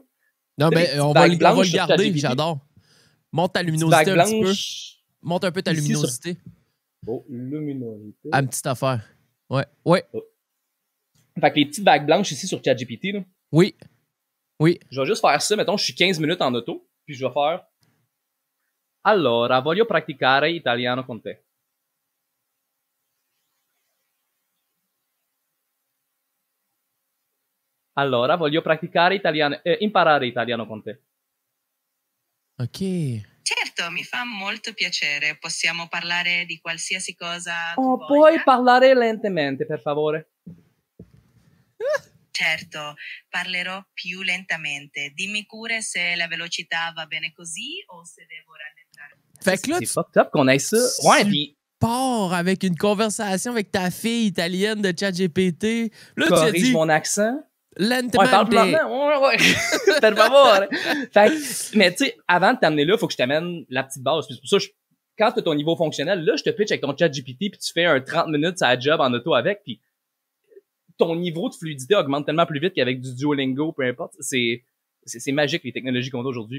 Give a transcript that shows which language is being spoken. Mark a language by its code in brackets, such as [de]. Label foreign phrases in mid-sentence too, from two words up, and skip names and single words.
[fr] Non, mais on va le garder, j'adore. Monte ta luminosité un petit peu. Monte un peu ta luminosité. Oh, luminosité. À une petite affaire. Ouais. Oh. Fait que les petites vagues blanches ici sur ChatGPT, là. Oui. Je vais juste faire ça. Mettons, je suis 15 minutes en auto, puis je vais faire [it] Allora, voglio praticare italiano con te. Allora, voglio imparare italiano con te. Ok. Certo, mi fa molto piacere. Possiamo parlare di qualsiasi cosa tu voglia. Puoi parlare lentamente, per favore? Certo, parlerò più lentamente. Dimmi pure se la velocità va bene così o se devo rallentare. [fr] Fait que là, c'est [en] fucked up [fr] qu'on ait ça. Ouais, puis pars avec une conversation avec ta fille italienne de ChatGPT. Là, corrige tu as dit mon accent. lentement. Ouais, parle plus lentement. Ouais. [it] Per favore. [fr] Fait que, mais tu sais, avant de t'amener là, faut que je t'amène la petite base. Puis c'est pour ça, quand t'as ton niveau fonctionnel, là, je te pitch avec ton ChatGPT puis tu fais un 30 minutes à la job en auto avec, puis ton niveau de fluidité augmente tellement plus vite qu'avec du Duolingo, peu importe. C'est magique, les technologies qu'on a aujourd'hui.